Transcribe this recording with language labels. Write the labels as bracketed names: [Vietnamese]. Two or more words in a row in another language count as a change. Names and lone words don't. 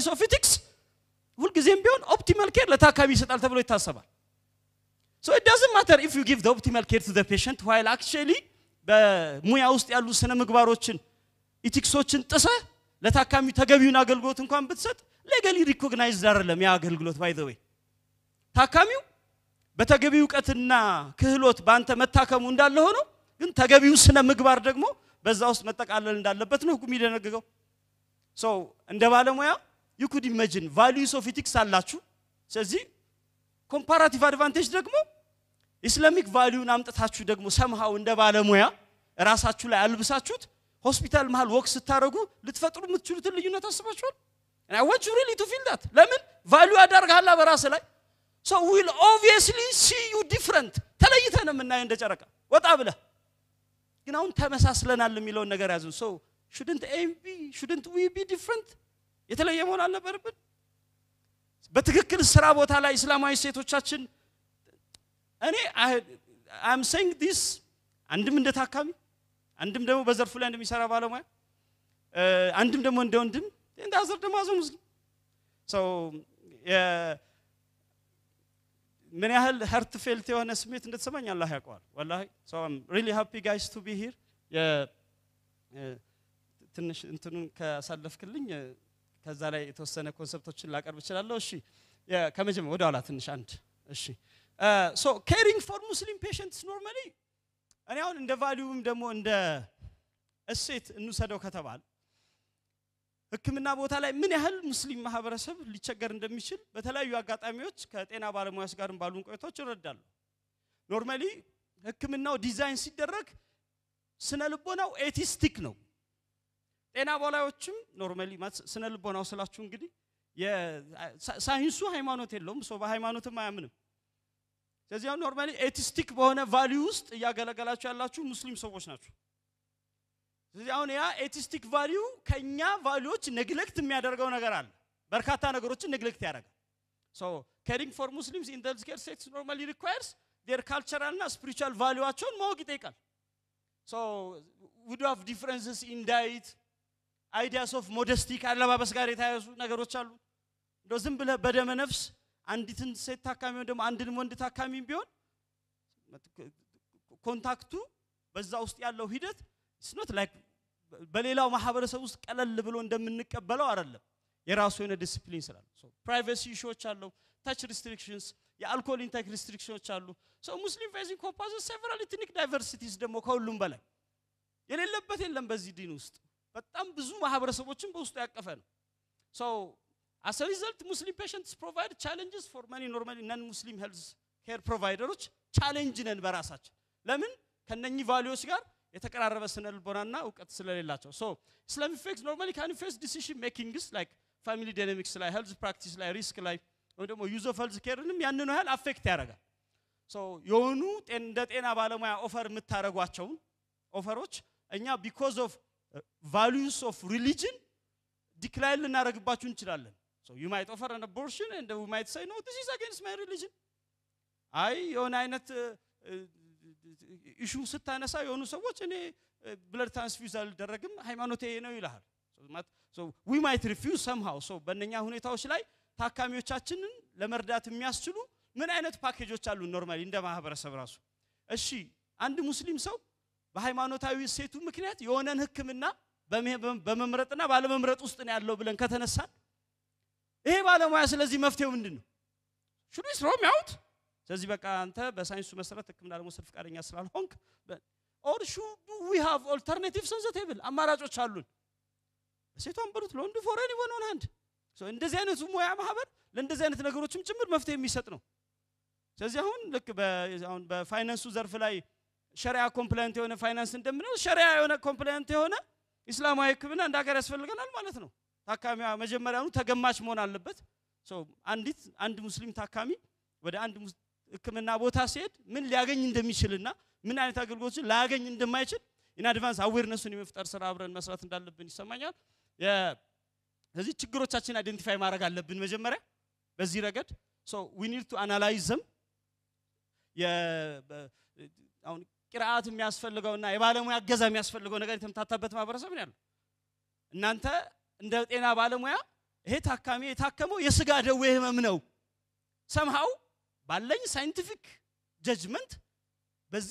[English] of ethics [Amharic] ሁሉ ጊዜም ቢሆን [English] optimal care [Amharic] ለታካሚ ይሰጣል ተብሎ ይታሰባል [English] so it doesn't matter if you give the optimal care to the patient while actually [Amharic] በሙያ ውስጥ ያሉ ስነ ምግባሮችን ኢቲክሶችን ጥሰ ለታካሚ ተገቢውን አገልግሎት እንኳን ብትሰጥ [English] legally recognized [Amharic] አይደለም ያ አገልግሎት [English] by the way [Amharic] ታካሚው በተገቢው ዕውቀትና ክህሎት ባንተ መታከሙ እንዳለ ሆኖ ግን ተገቢው ስነ ምግባር ደግሞ በዛ ውስጥ መጠቃለል እንዳለበት ነው ሁሉ የሚደነግገው so እንደ ባለሙያ [English] you could imagine values of ethics [Amharic] አላችሁ ስለዚህ [English] comparative advantage [Amharic] ደግሞ [English] Islamic value [Amharic] አምጥታችሁ ደግሞ somehow እንደ ባለሙያ ራሳችሁ ላይ አልብሳችሁት ሆስፒታል መሃል ወክ ስታረጉ ልትፈጥሩ የምትችሉት ልዩነት አስባችኋል [English] and I want you really to feel that [Amharic] ለምን ቫልዩ አዳርጋላ በራስ ላይ [English] so we will obviously see you different [Amharic] ተለይተን የምናየው እንደ ጨረቃ ወጣ ብለ ግን አሁን ተመሳስለናል የሚለው ነገር ያዙ [English] so shouldn't we be different [Amharic] የተለየ መሆን አልነበረብን በትክክል ስራ ቦታ ላይ እስላማዊ ሴቶቻችን እኔ [English] I am saying this [Amharic] አንድም እንደ ታካሚ አንድም ደግሞ በዘርፉ ላይ እንደሚሰራ ባለሙያ አንድም ደግሞ እንደ ወንድም እንደአዘር ደግሞ አዘ ሙስሊም so ምን ያህል [English] heart felt [Amharic] የሆነ ስሜት እንደተሰማኝ አላህ ያውቀዋል والله [English] so I'm really happy guys to be here [Amharic] ትንሽ እንትኑን ካሳለፍክልኝ ከዛ ላይ የተወሰነ ኮንሰፕቶችን ላቀርብ እችላለሁ እሺ ከመጀመሪያው ወደ ኋላ ትንሽ አንድ እሺ [English] so caring for Muslim patients [Amharic] normally እኔ አሁን እንደ ቫልዩም ደግሞ እንደ እሴት እንሰደው ከተባለ ህክምና ቦታ ላይ ምን ያህል ሙስሊም ማህበረሰብ ሊቸገር እንደሚችል በተለያዩ አጋጣሚዎች ከጤና ባለሙያዎች ጋርም ባሉን ቆይቶች ይረዳሉ ኖርማሊ ህክምናው ዲዛይን ሲደረግ ስነ ልቦናው ኤቲስቲክ ነው ጤና ባለሙያዎችም ኖርማሊ ስነ ልቦናው ስላችሁ እንግዲህ የሳይንሱ ሃይማኖት የለውም ሰው በሃይማኖትም አያምንም ስለዚህ [English] normally atheistic [Amharic] በሆነ ቫልዩ ውስጥ ያገለገላችሁ ያላችሁ ሙስሊም ሰዎች ናችሁ ስለዚህ አሁን ያ [English] atheistic value [Amharic] ከኛ ቫልዩዎች ኔግሌክት የሚያደርገው ነገር አለ በርካታ ነገሮችን ኔግሌክት ያደርጋል [English] so caring for Muslims in the healthcare sector normally requires their cultural and spiritual [Amharic] valueaቸውን ማወቅ ይጠይቃል [English] so we do have differences in diet ideas of modesty [Amharic] ካለባበስ ጋር የተያያዙ ነገሮች አሉ እንደው ዝም ብለ በደመ ነፍስ አንዲትን ሴት ታካሚ ደግሞ አንድን ወንድ ታካሚም ቢሆን ኮንታክቱ በዛ ውስጥ ያለው ሂደት [English] it's not like [Amharic] በሌላው ማህበረሰብ ውስጥ ቀለል ብሎ እንደምንቀበለው አይደለም የራሱ የሆነ ዲሲፕሊን ስላለ [English] so privacy issues [Amharic] አሉ [English] touch restrictions [Amharic] የአልኮል [English] intake restrictions [Amharic] አሉ [English] so Muslim facing composes several ethnic diversities [Amharic] ደግሞ ከሁሉም በላይ የሌለበት የለም በዚህ ዲን ውስጥ በጣም ብዙ ማህበረሰቦችን በውስጡ ያቀፈ ነው [English] so as a result Muslim patients provide challenges for many normally non-Muslim health care providers challenge [Amharic] ነን በራሳችን ለምን ከነኚህ ቫልዩስ ጋር የተቀራረበ ስነልቦናና ዕውቀት ስለሌላቸው [English] so Islam effects normally can influence decision makings like family dynamics ላይ health practice [Amharic] ላይ ሪስክ ላይ ወይ ደግሞ [English] use of health care [Amharic] ያንኑ ያህል አፌክት ያደርጋል ሶ የሆኑ እንደ ጤና ባለሙያ ኦፈር የምታረጓቸው ኦፈሮች እኛ [English] because of values of religion decline [Amharic] ልናረግባችሁ እንችላለን [English] so you might offer an abortion and we might say no this is against my religion [Amharic] አይ የሆነ አይነት ኢሹ ስታነሳ የሆኑ ሰዎች እኔ [English] blood transfusion [Amharic] አልደረግም ሃይማኖቴ ነው ይላል [English] so we might refuse somehow [Amharic] so በእነኛ ሁኔታዎች ላይ ታካሚዎቻችንን ለመርዳት የሚያስችሉ ምን አይነት ፓኬጆች አሉ ኖርማሊ እንደ ማህበረሰብ ራሱ እሺ አንድ ሙስሊም ሰው በሃይማኖታዊ ሴቱ ምክንያት የሆነን ህክምና በመምረጥና ባለመምረጥ ውስጥ ነው ያለው ብለን ከተነሳን ይሄ ባለሙያ ስለዚህ መፍትሄው ምንድነው [English] should we throw him out [Amharic] ስለዚህ በቃ አንተ በሳይንሱ መሰረት ህክምና ለመውሰድ ፍቃደኛ ስላልሆንክ [English] or should we have alternatives on the table [Amharic] አማራጮች አሉን ሴቷን በሩት ለወንዱ [English] for anyone on hand [Amharic] so እንደዚህ አይነቱ ሙያ ማህበር ለእንደዚህ አይነት ነገሮችም ጭምር መፍትሄ የሚሰጥ ነው ስለዚህ አሁን ልክ አሁን በፋይናንሱ ዘርፍ ላይ [English] Sharia compliant [Amharic] የሆነ ፋይናንስ እንደምነው ሸሪዓ የሆነ ኮምፕላይንት የሆነ እስላማዊ ህክምና እንዳገር ያስፈልገናል ማለት ነው ታካሚዋ መጀመሪያው ተገማች መሆን አለበት ሶ አንድ ሙስሊም ታካሚ ወደ አንድ ህክምና ቦታ ሲሄድ ምን ሊያገኝ እንደሚችልና ምን አይነት አገልግሎቶችን ላያገኝ እንደማይችል [English] in advance awareness [Amharic] የመፍጠር ስራ አብረን መስራት እንዳለብን ይሰማኛል ስለዚህ ችግሮቻችን አይደንቲፋይ ማድረግ አለብን መጀመሪያ በዚህ ረገድ [English] so we need to analyze them [Amharic] አሁን ቅራአት የሚያስፈልገውና የባለሙያ አገዛ የሚያስፈልገው ነገር የተምታታበት ማህበረሰብ ነው ያለው እናንተ እንደ ጤና ባለሙያ ይሄ ታካሚ የታከመው የስጋ ደዌ ህመም ነው somehow ባለኝ [English] scientific judgment [Amharic] በዚህ